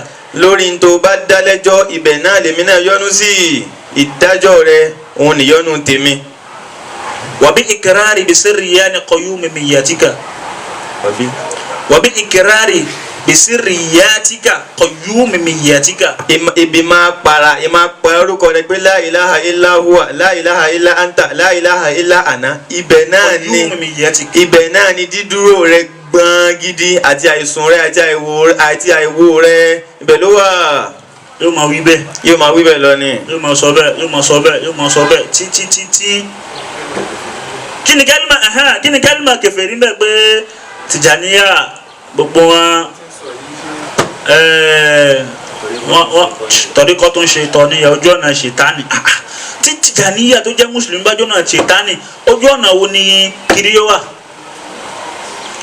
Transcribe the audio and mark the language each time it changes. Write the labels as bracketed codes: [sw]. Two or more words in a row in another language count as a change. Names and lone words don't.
[yo] lórí n tó bá dálẹ́jọ́ ibẹ̀ náà lèmi náà yọ́nú sí ìdájọ́ rẹ òun nìyọ́nú tèmi. [ar] وبإقرار بسريان قيوميتك وبإقرار بسريتك قيوميتك. [yo] ibi máa para orúkọ rẹ pé [ar] لا إله إلا هو لا إله إلا أنت لا إله إلا أنا [yo] ibẹ̀ náà ni dídúró rẹ gbọ́n gidi àti àìsùn rẹ àti àìwò rẹ ibẹ̀ ló wà. yóò máa wí bẹ́ẹ̀. yóò máa wí bẹ́ẹ̀ lọ ni. yóò máa sọ bẹ́ẹ̀ yóò máa sọ bẹ́ẹ̀ yóò máa sọ bẹ́ẹ̀ títí. kí ni kálímà kèfèrí bẹ́ẹ̀ pé Tìjàníyà gbogbo wọn tọ́ríkọ́ tó ń ṣe tọ́ níyà ojú ọ̀nà ṣètánì tí Tìjàníyà tó jẹ́ mùsùlùmí bá jọ́nà ṣètánì ojú ọ̀nà wo ni kiri yóò wà